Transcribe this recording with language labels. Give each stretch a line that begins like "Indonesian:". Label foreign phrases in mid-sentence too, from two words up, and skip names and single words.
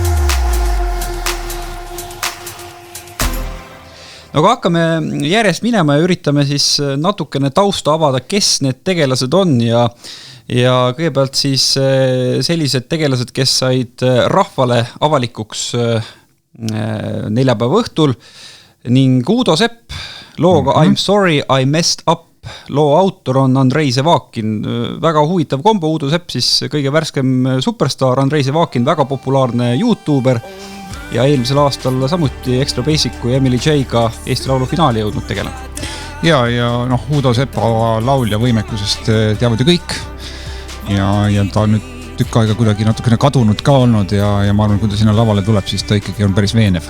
Estonian: No aga hakkame järjest minema ja üritame siis natukene tausta avada, kes need tegelased on ja kõigepealt siis sellised tegelased, kes said rahvale avalikuks neljapäeva õhtul ning Udo Sepp looga I'm sorry, I messed up. Loo autor on Andrei Zevakin. Väga huvitav kombo, Udo Sepp siis kõige värskem superstar, Andrei Zevakin väga populaarne YouTuber ja eelmisel aastal samuti Extra Basicu ja Emily J-ga Eesti Laulu finaali jõudnud tegelema. Ja noh, Udo Sepa laulja võimekusest teavad ju kõik ja ta on nüüd tükk aega kuidagi natukene kadunud ka olnud ja ma arvan, kui ta sinna lavale tuleb, siis ta ikkagi on päris veenev.